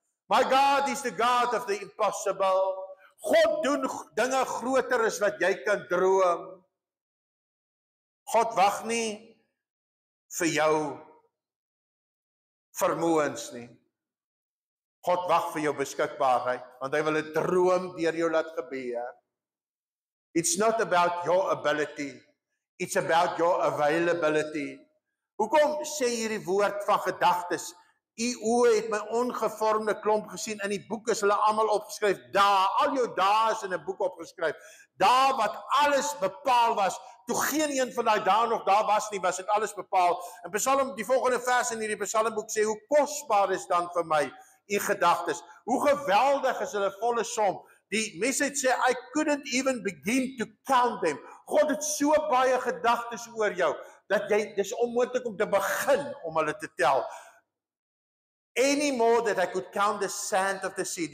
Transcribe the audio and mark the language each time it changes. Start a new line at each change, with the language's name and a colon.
English: My God is the God of the impossible.
Afrikaans: God doen dinge groter as wat jy kan droom. God wag nie vir jou vermoëns nie. God wag vir jou beskikbaarheid, want hy wil 'n droom deur jou laat gebeur.
English: It's not about your ability, it's about your availability.
Afrikaans: Hoekom sê hierdie woord van gedagtes? U oë het my ongevormde klomp gesien, in die boek is hulle almal opgeskryf, daar, al jou dae is in 'n boek opgeskryf, daar wat alles bepaal was, toe geen een van daai dae nog daar was nie, was dit alles bepaal. En Psalm, die volgende vers in hierdie Psalmboek sê, hoe kosbaar is dan vir my u gedagtes, hoe geweldig is hulle volle som. Die message sê,
English: I couldn't even begin to count them.
Afrikaans: God het so baie gedagtes oor jou, dat dis onmoontlik om te begin om hulle te tel.
English: Any more that I could count the sand of the sea.